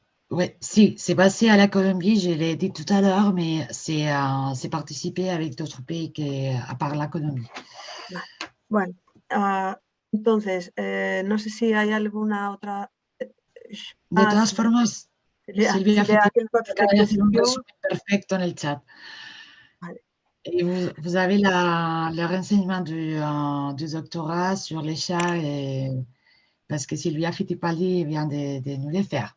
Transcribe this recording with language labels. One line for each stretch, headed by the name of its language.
French: Oui, si, c'est basé à la Colombie, je l'ai dit tout à l'heure, mais c'est participé avec d'autres pays à part la Colombie.
Spanish: Bueno, entonces, no sé si hay alguna otra... De todas formas, Silvia acaba de hacer un resumen perfecto en el chat. Vale.
French: Et vous avez le renseignement du doctorat sur les chats, parce que Silvia Fittipaldi vient de nous les faire.